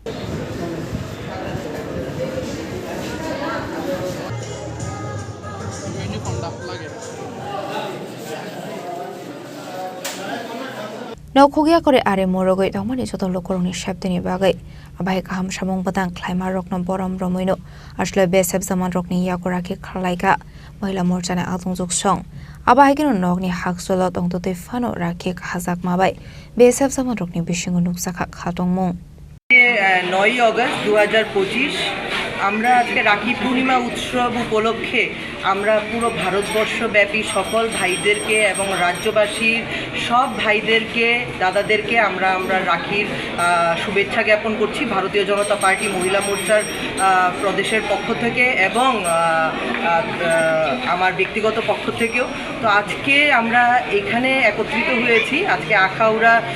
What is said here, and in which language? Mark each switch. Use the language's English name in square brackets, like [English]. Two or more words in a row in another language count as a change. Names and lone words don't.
[Bodo] नौखुगिया करे आरे मोरगै दंमानि जत लोकरनि शब्दनि बागै आबाय गाहाम सामं बदां क्लाइमा रकन बरम रमैनो आसले बेसेब जमान रकनि यागराखि खालायगा महिला मोर्चानि आदं जुगसं आबायगिनो नगनि हाकसोल दंतोते फानो राखि हाजाक माबाय बेसेब जमान रकनि बिसिंगु नुकसाखा खादंमु [Bangla] 9 अगस्त 2025 আমরা আজকে রাখি পূর্ণিমা উৎসব উপলক্ষে আমরা পুরো ভারতবর্ষব্যাপী সকল ভাইদেরকে এবং রাজ্যবাসীর সব ভাইদেরকে দাদাদেরকে আমরা রাখির শুভেচ্ছা জ্ঞাপন করছি ভারতীয় জনতা পার্টি মহিলা মোর্চার প্রদেশের পক্ষ থেকে এবং আমার ব্যক্তিগত পক্ষ থেকেও তো আজকে আমরা এখানে একত্রিত হয়েছি আজকে আখাউড়া